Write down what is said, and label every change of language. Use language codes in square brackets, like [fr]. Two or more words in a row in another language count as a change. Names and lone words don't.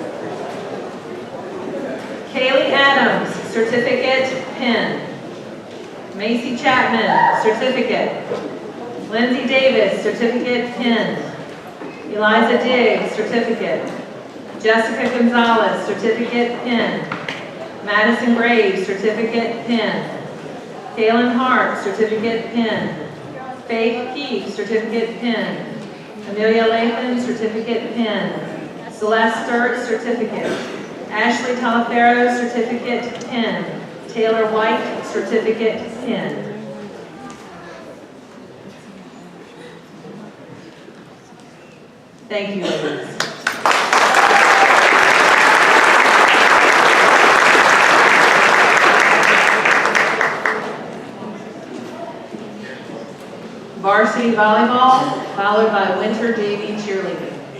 [en] Kaylee Adams, certificate, pin. Macy Chapman, certificate. Lindsay Davis, certificate, pin. Eliza Diggs, certificate. Jessica Gonzalez, certificate, pin. Madison Graves, certificate, pin. Kaylin Hart, certificate, pin. Faith Keith, certificate, pin. Amelia Lathan, certificate, pin. Celeste Sturt, certificate. Ashley Talafero, certificate, pin. Taylor White, certificate, pin. Thank you, ladies. Varsity volleyball, followed by winter JV cheerleading.